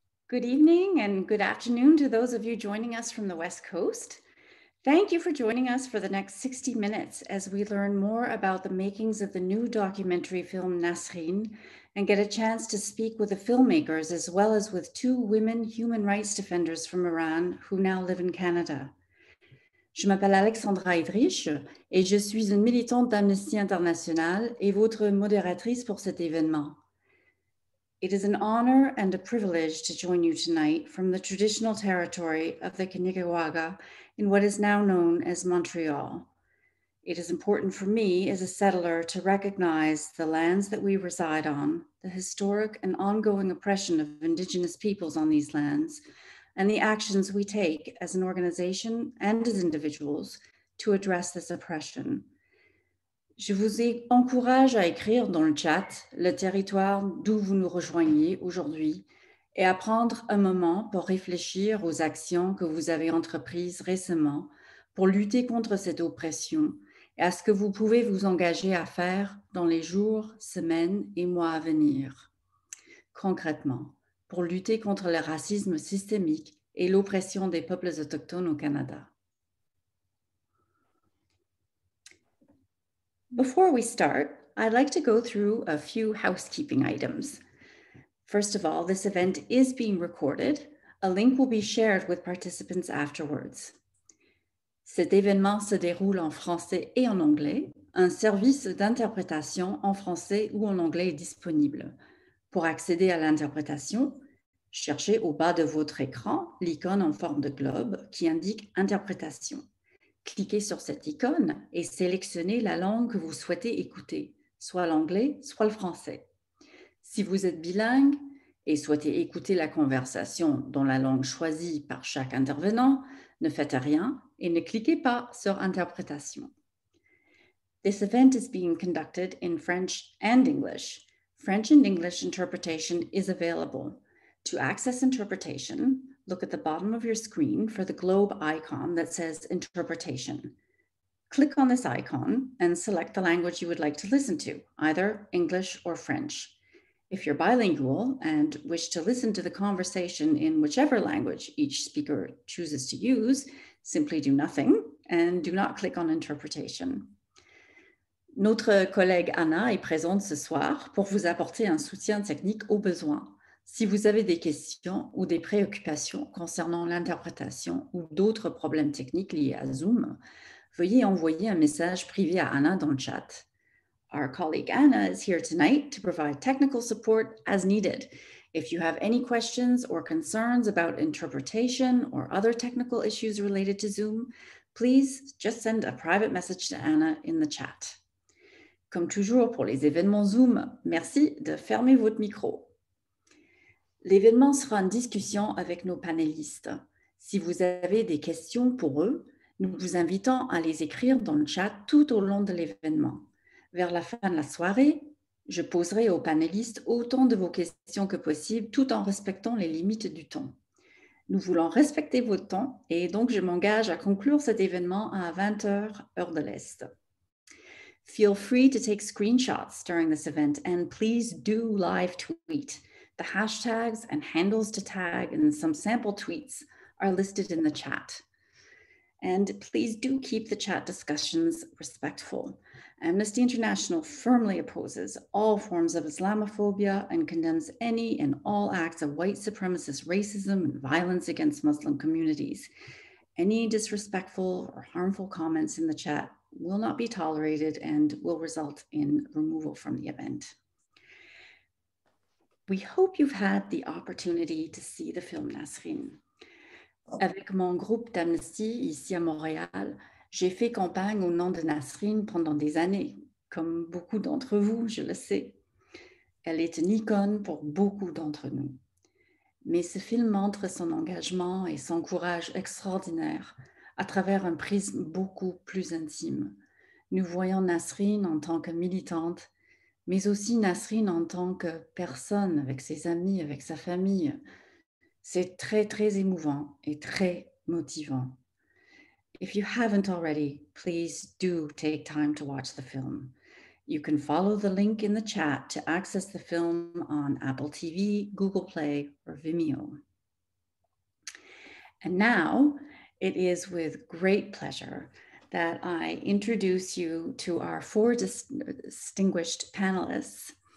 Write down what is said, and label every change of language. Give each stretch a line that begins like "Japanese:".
English: Good evening and good afternoon to those of you joining us from the West Coast. Thank you for joining us for the next 60 minutes as we learn more about the makings of the new documentary film Nasrin and get a chance to speak with the filmmakers as well as with two women human rights defenders from Iran who now live in Canada.
French: Je m'appelle Alexandra Idrich et je suis une militante d'Amnesty International et votre modératrice pour cet événement.
English: It is an honor and a privilege to join you tonight from the traditional territory of the Kanien'kehá:ka in what is now known as Montreal. It is important for me as a settler to recognize the lands that we reside on, the historic and ongoing oppression of Indigenous peoples on these lands, and the actions we take as an organization and as individuals to address this oppression.
French: Je vous encourage à écrire dans le chat le territoire d'où vous nous rejoignez aujourd'hui et à prendre un moment pour réfléchir aux actions que vous avez entreprises récemment pour lutter contre cette oppression et à ce que vous pouvez vous engager à faire dans les jours, semaines et mois à venir. Concrètement, pour lutter contre le racisme systémique et l'oppression des peuples autochtones au Canada.
English: Before we start, I'd like to go through a few housekeeping items. First of all, this event is being recorded. A link will be shared with participants afterwards.
French: Cet événement se déroule en français et en anglais. Un service d'interprétation en français ou en anglais est disponible. Pour accéder à l'interprétation, cherchez au bas de votre écran l'icône en forme de globe qui indique interprétation. Cliquez sur cette icône et sélectionnez la langue que vous souhaitez écouter, soit l'anglais, soit le français. Si vous êtes bilingue et souhaitez écouter la conversation dans la langue choisie par chaque intervenant, ne faites rien et ne cliquez pas sur interprétation.
English: This event is being conducted in French and English. French and English interpretation is available. To access interpretation, look at the bottom of your screen for the globe icon that says interpretation. Click on this icon and select the language you would like to listen to, either English or French. If you're bilingual and wish to listen to the conversation in whichever language each speaker chooses to use, simply do nothing and do not click on interpretation.
French: Notre collègue Anna est présente ce soir pour vous apporter un soutien technique au besoin. Si vous avez des questions ou des préoccupations concernant l'interprétation ou d'autres problèmes techniques liés à Zoom, veuillez envoyer un message privé à Anna dans le chat.
English: Our colleague Anna is here tonight to provide technical support as needed. If you have any questions or concerns about interpretation or other technical issues related to Zoom, please just send a private message to Anna in the chat.
French: Comme toujours pour les événements Zoom, merci de fermer votre micro. L'événement sera une discussion avec nos panélistes. Si vous avez des questions pour eux, nous vous invitons à les écrire dans le chat tout au long de l'événement. Vers la fin de la soirée, je poserai aux panélistes autant de vos questions que possible tout en respectant les limites du temps. Nous voulons respecter votre temps et donc je m'engage à conclure cet événement à 20h, heure de l'Est.
English: Feel free to take screenshots during this event and please do live tweet. The hashtags and handles to tag and some sample tweets are listed in the chat. And please do keep the chat discussions respectful. Amnesty International firmly opposes all forms of Islamophobia and condemns any and all acts of white supremacist racism and violence against Muslim communities. Any disrespectful or harmful comments in the chat will not be tolerated and will result in removal from the event. We hope you've had the opportunity to see the film Nasrin.
French: Avec mon groupe d'Amnesty ici à Montréal, j'ai fait campagne au nom de Nasrin pendant des années, comme beaucoup d'entre vous, je le sais. Elle est une icône pour beaucoup d'entre nous. Mais ce film montre son engagement et son courage extraordinaire à travers un prisme beaucoup plus intime. Nous voyons Nasrin en tant que militante, mais aussi Nasrin en tant que personne, avec ses amis, avec sa famille. C'est très, très émouvant et très motivant.
English: If you haven't already, please do take time to watch the film. You can follow the link in the chat to access the film on Apple TV, Google Play, or Vimeo. And now it is with great pleasure that I introduce you to our four distinguished panelists.